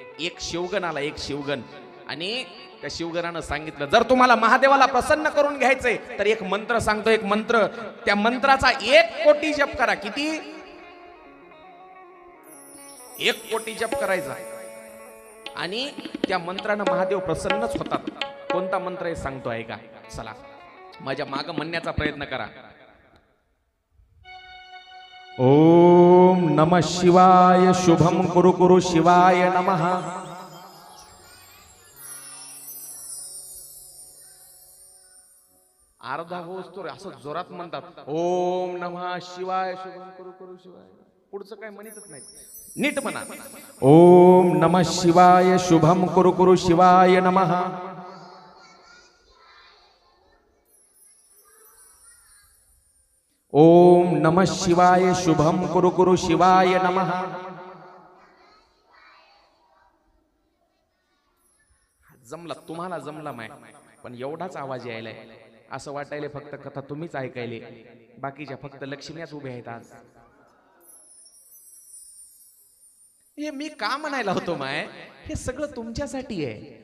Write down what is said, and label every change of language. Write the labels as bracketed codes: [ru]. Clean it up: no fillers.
[mr] एक शिवगण आला, एक शिवगण. आणि त्या शिवगणानं सांगितलं, जर तुम्हाला महादेवाला प्रसन्न करून घ्यायचंय तर एक मंत्र सांगतो, एक मंत्र, त्या मंत्राचा 1 कोटी जप करा. किती? 1 कोटी जप करायचा आणि त्या मंत्रानं महादेव प्रसन्नच होतात. कोणता मंत्र आहे सांगतो आहे का? चला माझ्या माग म्हणण्याचा प्रयत्न करा. [sa] ओम नमः शिवाय शुभम कुरु कुरु शिवाय नमः. [mr] अर्धा होस तो असं जोरात म्हणतात [sa] ओम नमः शिवाय शुभम कुरु कुरु शिवाय. [mr] पुढचं काय म्हणतच नाही, नीट म्हणा. [sa] ओम नमः शिवाय शुभम कुरु कुरु शिवाय नमः. ओम नमः शिवाय शुभम कुरु कुरु शिवाय नमः. [mr] जमला, तुम्हाला जमला माय, पण एवढाच आवाज यायलाय. असं वाटायले फक्त कथा तुम्हीच ऐकायले, बाकीच्या फक्त लक्ष्मीच उभ्या आहेत आज. हे मी का म्हणायला होतो माय, हे सगळं तुमच्यासाठी आहे.